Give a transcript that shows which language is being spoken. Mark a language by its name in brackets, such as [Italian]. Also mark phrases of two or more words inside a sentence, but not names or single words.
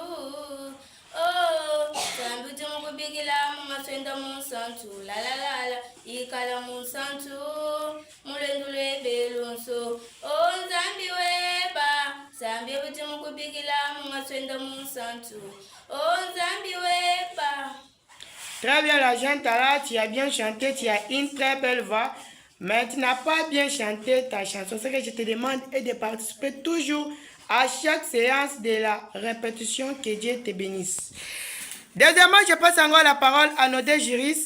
[Luba-Lulua] Oh, Zambi bijumu kubikila mumaswenda musantu. La la la la. Ikala musantu. Mulendule belonso. Oh Zambi weba. Zambi bijumu kubikila mumaswenda musantu. Oh Zambi weba. [French] Très bien, la jeune Tala, tu as bien chanté, tu as une très belle voix, mais tu n'as pas bien chanté ta chanson. Ce que je te demande est de participer toujours à chaque séance de la répétition. Que Dieu te bénisse. Deuxièmement, je passe encore la parole à nos deux juristes.